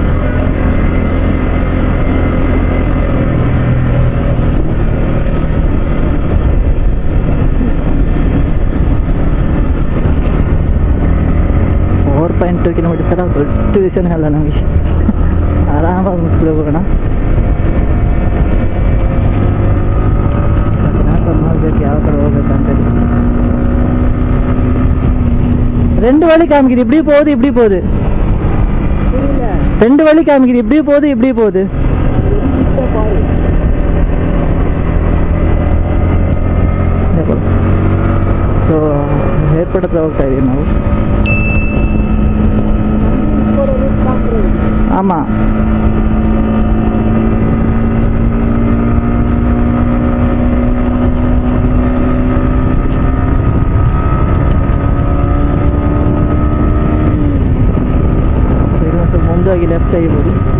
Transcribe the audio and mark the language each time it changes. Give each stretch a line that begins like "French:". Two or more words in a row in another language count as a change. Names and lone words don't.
Kannada: ಕಿಲೋಮೀಟರ್ಸ್ ಎಲ್ಲ ದೊಡ್ಡ ವಿಷಯನೇ ಅಲ್ಲ ನಮಗೆ. ಆರಾಮಾಗಿ ಮುಟ್ಬಿಟ್ಟು ಹೋಗೋಣ. ನೋಡ್ಬೇಕು ಯಾವ ಕಡೆ ಹೋಗ್ಬೇಕಂತೇಳಿ.
Tamil: 2 வழி காமிக்குது, இப்படி போகுது இப்படி போகுது. 2 வழி காமிக்குது, இப்படி போகுது இப்படி போகுது.
Kannada: ಸೊ ಏರ್ಪೋರ್ಟ್ ಹತ್ರ ಹೋಗ್ತಾ ಇದೀವಿ ನಾವು. ஆமாம், ಮುಂದಾಗಿ ಲೆಫ್ಟ್ ತೆಗಿಬೋದು.